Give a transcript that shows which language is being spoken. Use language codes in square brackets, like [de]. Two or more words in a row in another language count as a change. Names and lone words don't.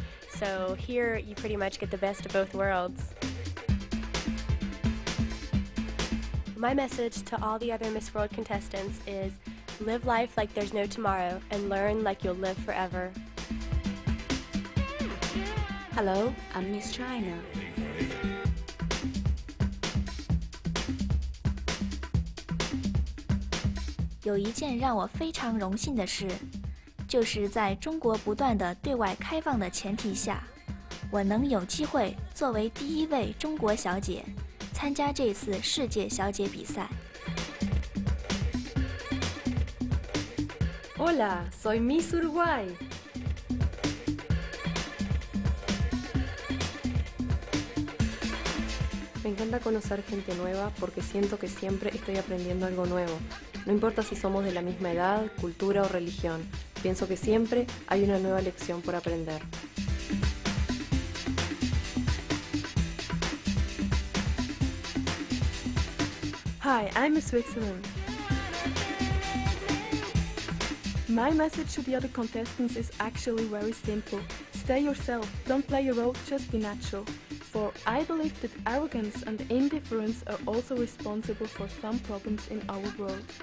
[en] So here you pretty much get the best of both worlds. My message to all the other Miss World contestants is live life like there's no tomorrow and learn like you'll live forever. Hello, I'm Miss China. [zh] 有一件让我非常荣幸的事，就是在中国不断的对外开放的前提下，我能有机会作为第一位中国小姐参加这次世界小姐比赛。 [es] Hola, soy Miss Uruguay. Me encanta conocer gente nueva porque siento que siempre estoy aprendiendo algo nuevo. No importa si somos de la misma edad, cultura o religión, pienso que siempre hay una nueva lección por aprender. [en] Hi, I'm Miss Switzerland. My message to the other contestants is actually very simple. Stay yourself, don't play a role, just be natural. For I believe that arrogance and indifference are also responsible for some problems in our world.